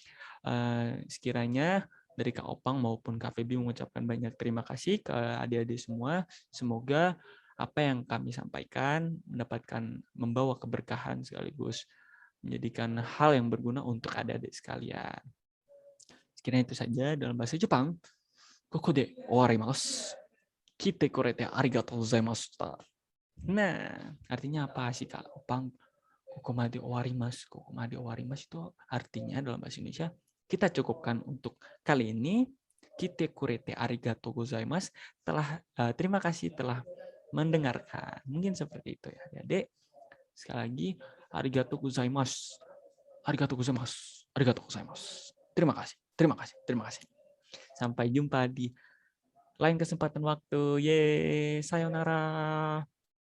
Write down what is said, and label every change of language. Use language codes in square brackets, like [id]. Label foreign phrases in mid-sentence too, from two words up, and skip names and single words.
[id] Sekiranya dari Kak Opang maupun Kak Feby mengucapkan banyak terima kasih ke adik-adik semua. Semoga apa yang kami sampaikan membawa keberkahan sekaligus menjadikan hal yang berguna untuk adik-adik sekalian. Sekiranya itu saja dalam bahasa Jepang. [ja] ここで終わります。来てくれてありがとうございました. [id] Nah, artinya apa sih Kak Opang? [ja] ここまで終わります. ここまで終わります [id] itu artinya dalam bahasa Indonesia, kita cukupkan untuk kali ini. [ja] 来てくれてありがとうございます. [id] Terima kasih telah mendengarkan. Mungkin seperti itu ya, Adik. Sekali lagi, [ja] ありがとうございます. ありがとうございます。ありがとうございます. [id] Terima kasih. Sampai jumpa di lain kesempatan waktu. Sayonara.